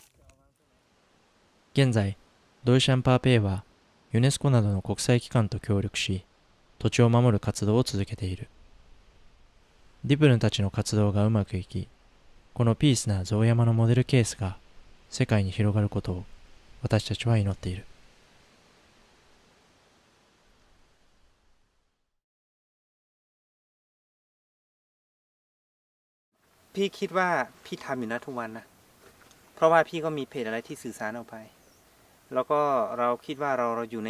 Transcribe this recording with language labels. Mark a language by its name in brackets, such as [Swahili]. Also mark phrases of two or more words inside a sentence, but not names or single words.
[Japanese] 現在、ドイシャンパーペイはユネスコなどの国際機関と協力し、土地を守る活動を続けている。ディプルンたちの活動がうまくいき、このピースなゾウ山のモデルケースが世界に広がることを私たちは祈っている。 [Thai] พี่คิดว่าพี่ทำอยู่นะทุกวันนะเพราะว่าพี่ก็มีเพจอะไรที่สื่อสารออกไปแล้วก็เราคิดว่าเราอยู่ใน